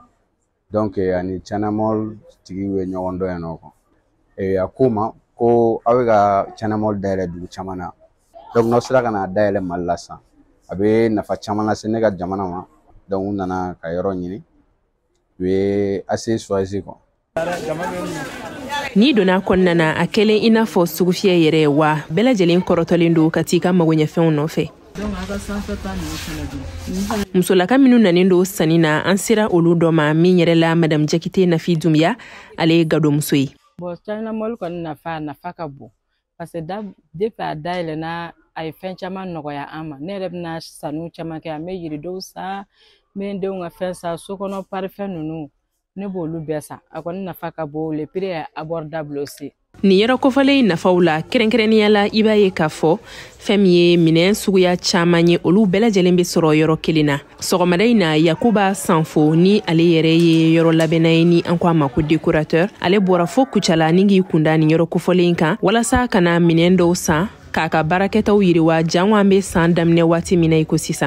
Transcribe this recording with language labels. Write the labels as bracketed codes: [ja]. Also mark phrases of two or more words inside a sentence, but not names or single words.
[bm] Donc ani China Mall tigi bɛ ɲɔgɔn dɔn yen nɔ a ko ma ko aw bɛ ka China Mall dayɛlɛ dugu caman na donc n'aw sera ka na dayɛlɛ Mali la sisan a bɛ nafa caman lase ne ka jamana ma donc u nana ka yɔrɔ ɲini u ye [fr] assez choisi quoi. [bm] Ni donna kɔnɔna na a kɛlen I n'a fɔ sugufiyɛ yɛrɛ wa bɛɛ lajɛlen kɔrɔtɔlen don ka t'i ka magoɲɛfɛnw nɔfɛ. Musolaka minnu nanen don sanni na an sera olu dɔ ma min yɛrɛ la Madame Jakite Nafi Dumbuya ale ye gadomuso ye. Bon China Mall kɔni nafa ka bon [fr] parce que depuis [bm] a dayɛlɛna a ye fɛn caman nɔgɔya an ma ne yɛrɛ bɛna sanu caman kɛ an bɛ yiridenw san n bɛ n denw ka fɛn san sokɔnɔ parfum ninnu ne b'olu bɛɛ san a kɔni nafa ka bon [fr] le prix est abordable aussi. [bm] Nin yɔrɔ kofɔlen nafaw la kɛrɛnkɛrɛnnenya la I b'a ye k'a fɔ fɛn min ye minɛn suguya caman ye olu bɛɛ lajɛlen bɛ sɔrɔ yɔrɔ kelen na. Sɔgɔmada in na Yakuba Sanfo ni ale yɛrɛ ye yɔrɔ labɛnna ye ni an ko a ma ko décorateur ale bɔra fo Kucala ni k'i kunda nin yɔrɔ kofɔlen kan walasa ka na minɛn dɔw san k'a ka baarakɛtaw yiriwa jango an bɛ san daminɛ waati min na I ko sisan.